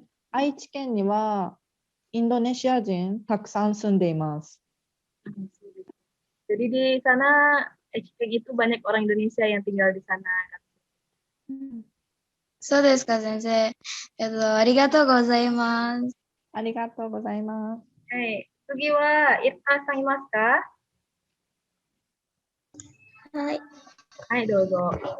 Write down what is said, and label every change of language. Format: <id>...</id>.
<ja>愛知県にはインドネシア人たくさん住んでいます。</ja> <id>Jadi di sana Taichiken itu banyak orang Indonesia yang tinggal di sana.</id> <ja>そうですか、先生。ありがとうございます。ありがとうございます。はい。次はItaさんいますか？はい。はい、どうぞ。</ja>